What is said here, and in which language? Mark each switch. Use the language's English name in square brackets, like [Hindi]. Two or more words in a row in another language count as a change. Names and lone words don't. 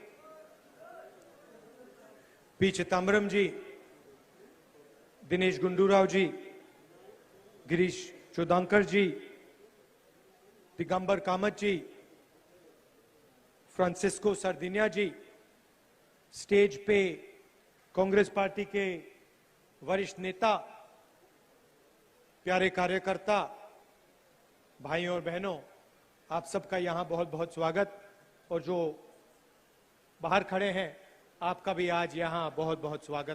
[Hindi] P चिदंबरम जी, दिनेश गुंडूराव जी, गिरीश चोदांकर जी, दिगंबर कामत जी, फ्रांसिस्को सर्दिनिया जी, स्टेज पे कांग्रेस पार्टी के वरिष्ठ नेता, प्यारे कार्यकर्ता, भाइयों और बहनों, आप सबका यहां बहुत बहुत स्वागत. और जो बाहर खड़े हैं आपका भी आज यहां बहुत बहुत स्वागत.